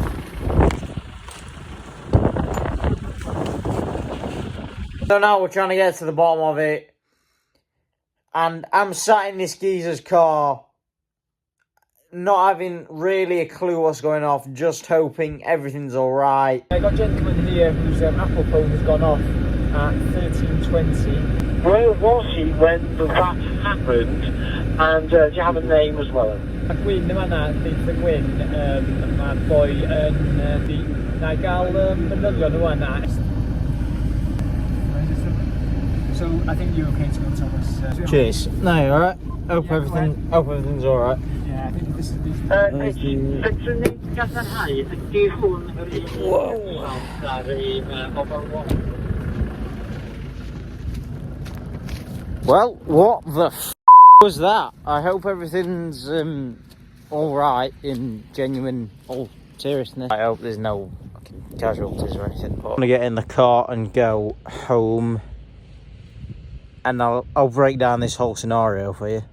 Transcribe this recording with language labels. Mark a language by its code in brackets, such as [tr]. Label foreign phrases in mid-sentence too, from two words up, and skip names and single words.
[en] So now we're trying to get to the bottom of it, and I'm sat in this geezer's car, not having really a clue what's going off, just hoping everything's alright. I got a gentleman here whose Apple phone has gone off at 13:20. Where was he when that happened, and do you have a name as well? [cy] Gwyn, dyma na, Deitha Gwyn, mae'r boi yn na gael manylion nhw yna. [en] So I think you're okay to go, Thomas. Cheers. No, you alright? Hope everything's alright. Yeah, I think this is... [cy] Fedrwn ni gadarnhau ydy hwn yr un [en] Whoa. [cy] ar ei [en] mobile watch. Well, what the was that? I hope everything's all right in genuine, all seriousness. I hope there's no fucking casualties or anything. But I'm gonna get in the car and go home, and I'll break down this whole scenario for you.